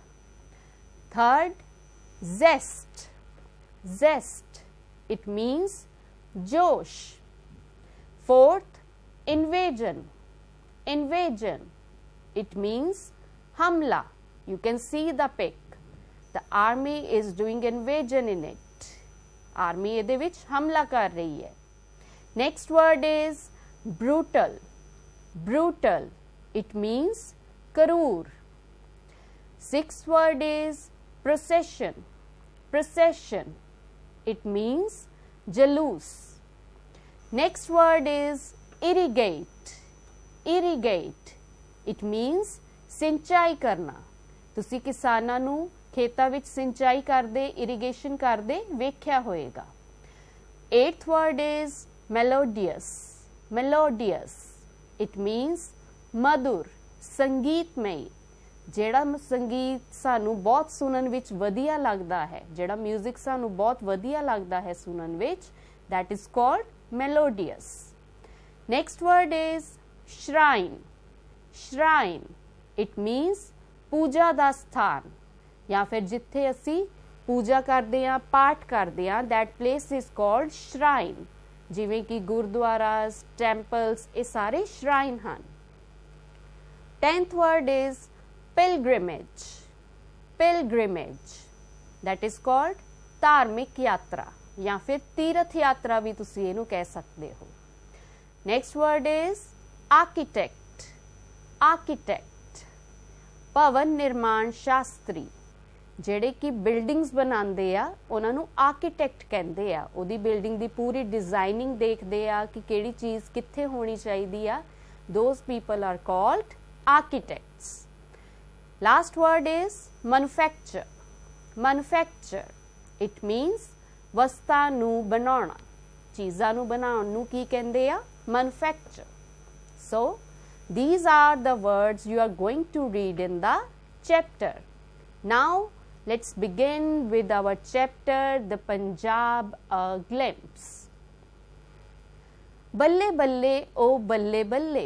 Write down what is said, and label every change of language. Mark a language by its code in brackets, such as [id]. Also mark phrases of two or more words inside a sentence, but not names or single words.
[en] Third, zest. Zest, it means josh. Fourth, invasion. Invasion, it means hamla. You can see the pic. The army is doing invasion in it. [pa] Army ਇਹਦੇ ਵਿੱਚ ਹਮਲਾ ਕਰ ਰਹੀ ਹੈ। [en] Next word is brutal. Brutal, it means ਕਰੂਰ. Sixth word is procession. Procession, it means ਜਲੂਸ. Next word is irrigate. Irrigate, it means [pa] ਸਿੰਚਾਈ ਕਰਨਾ। ਤੁਸੀਂ ਕਿਸਾਨਾਂ ਨੂੰ ਖੇਤਾਂ ਵਿੱਚ ਸਿੰਚਾਈ ਕਰਦੇ, ਇਰੀਗੇਸ਼ਨ ਕਰਦੇ ਵੇਖਿਆ ਹੋਏਗਾ। [en] Eighth word is melodious. Melodious, it means [pa] ਮਧੁਰ, ਸੰਗੀਤਮਈ। ਜਿਹੜਾ ਸੰਗੀਤ ਸਾਨੂੰ ਬਹੁਤ ਸੁਣਨ ਵਿੱਚ ਵਧੀਆ ਲੱਗਦਾ ਹੈ, ਜਿਹੜਾ ਮਿਊਜ਼ਿਕ ਸਾਨੂੰ ਬਹੁਤ ਵਧੀਆ ਲੱਗਦਾ ਹੈ ਸੁਣਨ ਵਿੱਚ, [en] that is called melodious. Next word is shrine. Shrine, it means [pa] ਪੂਜਾ ਦਾ ਸਥਾਨ ਜਾਂ ਫਿਰ ਜਿੱਥੇ ਅਸੀਂ ਪੂਜਾ ਕਰਦੇ ਹਾਂ, ਪਾਠ ਕਰਦੇ ਹਾਂ, [en] that place is called shrine. [pa] ਜਿਵੇਂ ਕਿ ਗੁਰਦੁਆਰਾਸ, ਟੈਂਪਲਸ, ਇਹ ਸਾਰੇ shrine ਹਨ। [en] 10th word is pilgrimage. Pilgrimage, that is called [pa] ਧਾਰਮਿਕ ਯਾਤਰਾ ਜਾਂ ਫਿਰ ਤੀਰਥ ਯਾਤਰਾ ਵੀ ਤੁਸੀਂ ਇਹਨੂੰ ਕਹਿ ਸਕਦੇ ਹੋ। [en] Next word is architect. Architect, [pa] ਭਵਨ ਨਿਰਮਾਣ ਸ਼ਾਸਤਰੀ। ਜਿਹੜੇ ਕਿ ਬਿਲਡਿੰਗਸ ਬਣਾਉਂਦੇ ਆ ਉਹਨਾਂ ਨੂੰ ਆਰਕੀਟੈਕਟ ਕਹਿੰਦੇ ਆ। ਉਹਦੀ ਬਿਲਡਿੰਗ ਦੀ ਪੂਰੀ ਡਿਜ਼ਾਈਨਿੰਗ ਦੇਖਦੇ ਆ ਕਿ ਕਿਹੜੀ ਚੀਜ਼ ਕਿੱਥੇ ਹੋਣੀ ਚਾਹੀਦੀ ਆ। [en] Those people are called architects. Last word is manufacture. Manufacture, it means [pa] ਵਸਤਾਂ ਨੂੰ ਬਣਾਉਣਾ, ਚੀਜ਼ਾਂ ਨੂੰ ਬਣਾਉਣ ਨੂੰ ਕੀ ਕਹਿੰਦੇ ਆ? [en] Manufacture. So these are the words you are going to read in the chapter. Now let's begin with our chapter The Punjab A Glimpse. [pa] ਬੱਲੇ ਬੱਲੇ ਓ ਬੱਲੇ ਬੱਲੇ.